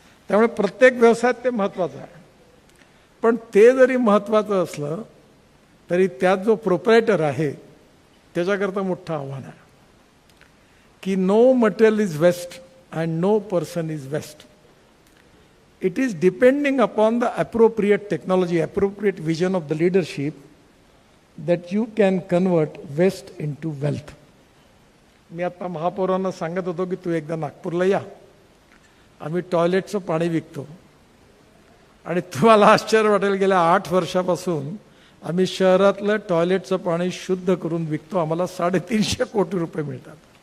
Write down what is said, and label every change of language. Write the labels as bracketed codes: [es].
[mr] त्यामुळे प्रत्येक व्यवसायात ते महत्त्वाचं आहे. पण ते जरी महत्त्वाचं असलं तरी त्यात जो प्रोप्रायटर आहे त्याच्याकरता मोठं आव्हान आहे की [en] no material is waste [mr] and no person is waste. [en] It is depending upon the appropriate technology, appropriate vision of the leadership that you can convert waste into wealth. [mr] मी आता महापौरांना सांगत होतो की तू एकदा नागपूरला या, आम्ही टॉयलेटचं पाणी विकतो. आणि तुम्हाला आश्चर्य वाटेल, गेल्या 8 वर्षापासून आम्ही शहरातलं टॉयलेटचं पाणी शुद्ध करून विकतो. आम्हाला 350 कोटी रुपये मिळतात.